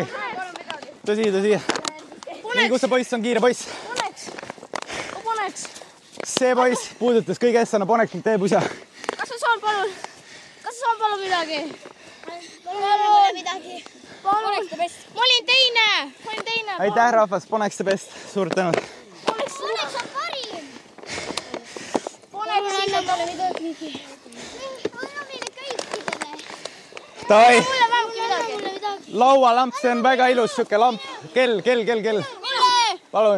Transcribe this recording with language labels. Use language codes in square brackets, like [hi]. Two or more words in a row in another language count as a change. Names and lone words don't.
[et] Tõsi. Nii, kus see poiss on, kiire poiss? Poneks. See poiss puudutas kõige eest, annab Poneks.ee pusa. Kas sa saad palun midagi? Palun midagi. [en] Poneks the best. [et] Ma olin teine. Aitäh, rahvas, Poneks [en] the best. [et] Suur tänu. Poneks on parim. Poneks annab talle midagi. Anna meile kõikidele. Davai, Anna mulle midagi. laualamp, see on väga ilus, siuke lamp. Kell. Palun.